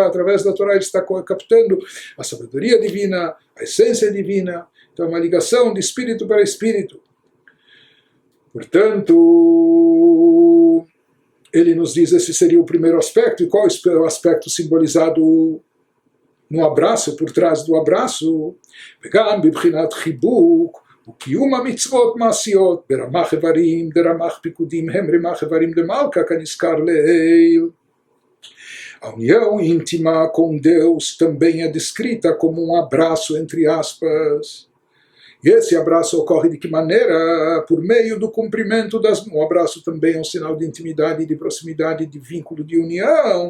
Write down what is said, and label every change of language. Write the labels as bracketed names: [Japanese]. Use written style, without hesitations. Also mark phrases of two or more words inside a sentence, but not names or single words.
[Portuguese] Através da Torá ele está captando a sabedoria divina, a essência divina. Então é uma ligação de espírito para espírito. Portanto, ele nos diz, esse seria o primeiro aspecto. E qual é o aspecto simbolizado no abraço, por trás do abraço? [Hebrew] וגם בבחינת חיבוק, וקיום המצוות מעשיות ברמ"ח איברים דרמ"ח פיקודים הם רמ"ח איברים דמלכה כנזכר לעיל. [Portuguese] A união íntima com Deus também é descrita como um abraço entre aspas. E esse abraço ocorre de que maneira? Por meio do cumprimento das... Um abraço também é um sinal de intimidade, de proximidade, de vínculo, de união.